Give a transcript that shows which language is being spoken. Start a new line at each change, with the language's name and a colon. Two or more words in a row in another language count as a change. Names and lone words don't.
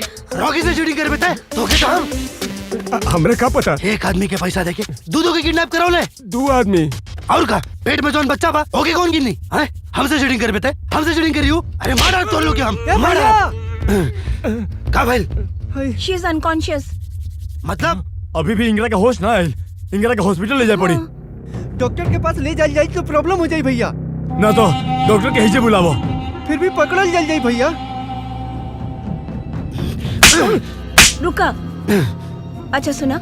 Bhojpuri: रॉकी से चीटिंग करबे तो के काम? हमरे का पता। एक आदमी के पैसा देके दूधों के किडनैप कराओले। दो आदमी और का पेट में जौन बच्चा बा ओके कौन गिननी है? हमसे चीटिंग करबे ते? हमसे चीटिंग करियो? अरे मार डाल तोड़ लो के हम। मार डाल। का भाई?
English: she is unconscious.
Bhojpuri: मतलब अभी भी इंगरा का होश ना आयल। इंगरा के हॉस्पिटल ले जाए पड़ी। डॉक्टर के पास ले जाई तो प्रॉब्लम हो जाई भैया। ना तो डॉक्टर के हिजे बुलावो। फिर भी पकड़ल जाई भैया। रुका। अच्छा सुना